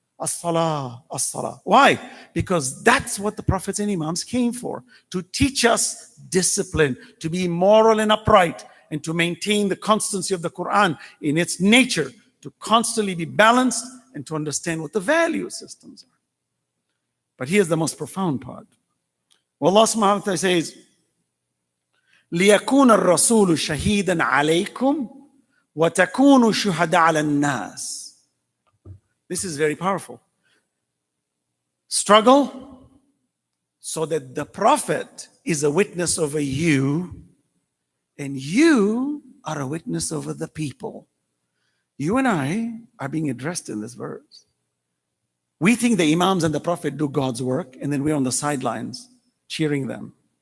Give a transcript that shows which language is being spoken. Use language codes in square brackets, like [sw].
[ar] As-salah, as-salah. [en] Why? Because that's what the prophets and imams came for. To teach us discipline, to be moral and upright, and to maintain the constancy of the Quran in its nature, to constantly be balanced and to understand what the value systems are. But here's the most profound part. Well, Allah subhanahu wa ta'ala says, [ar] لِيَكُونَ الرَّسُولُ شَهِيدًا عَلَيْكُمْ وَتَكُونُوا شُهَدَاءَ عَلَى النَّاسِ. [en] This is very powerful. Struggle so that the Prophet is a witness over you, and you are a witness over the people. You and I are being addressed in this verse. We think the Imams and the Prophet do God's work, and then we're on the sidelines cheering them.